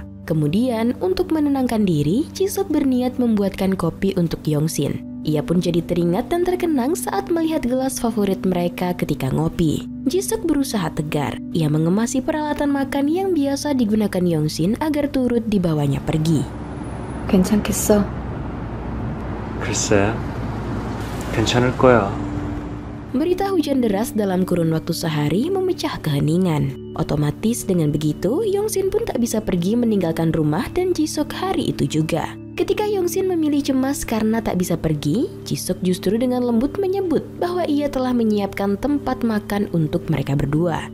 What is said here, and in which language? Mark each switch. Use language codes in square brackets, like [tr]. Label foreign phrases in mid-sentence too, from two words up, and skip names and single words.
[id] Kemudian, untuk menenangkan diri, Jisuk berniat membuatkan kopi untuk Yongshin. Ia pun jadi teringat dan terkenang saat melihat gelas favorit mereka ketika ngopi. Jisuk berusaha tegar. Ia mengemasi peralatan makan yang biasa digunakan Yongshin agar turut dibawanya pergi. [ko] 괜찮겠어? 글쎄, 괜찮을 거야. [id] Berita hujan deras dalam kurun waktu sehari memecah keheningan. Otomatis dengan begitu, Yongshin pun tak bisa pergi meninggalkan rumah dan Jisuk hari itu juga. Ketika Yongshin memilih cemas karena tak bisa pergi, Jisuk justru dengan lembut menyebut bahwa ia telah menyiapkan tempat makan untuk mereka berdua.